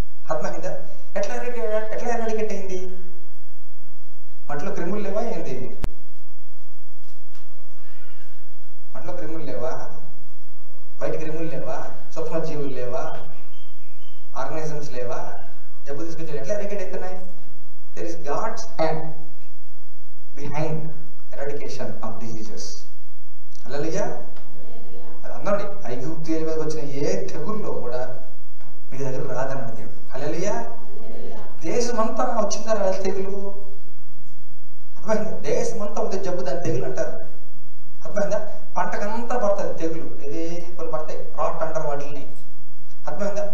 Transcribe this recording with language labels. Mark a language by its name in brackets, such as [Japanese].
[Telugu] అర్థమైందా? ఎట్లా ఎరాడికేట్ అయింది? మట్లో క్రిములు లేవా ఏంది? మట్లో క్రిములు లేవా? బయట క్రిములు లేవా? సూక్ష్మజీవులు లేవా? ఆర్గనిజమ్స్ లేవా? జబ్బు తీసుకొచ్చి ఎట్లా ఎరాడికేట్ అవుతున్నాయి? [English] There is God's hand behind eradication of diseases. [Telugu] హల్లెలూయా. అది అందరండి, ఐగుప్తీయుల మీదకి వచ్చిన ఏ తెగుల్లో కూడా మీ దగ్గర రాదన్నాడు దేవుడు. హల్లెలూయా. దేశం అంతా వచ్చిందా రాదు తెగులు? అర్థమైందా? దేశం అంతా ఉంటే జబ్బు, దాని తెగులు అంటారు. అర్థమైందా? పంటకంతా పడుతుంది తెగులు. ఏదే కొన్ని పడతాయి, రాట్ అంటారు వాటిని. అర్థమైందా?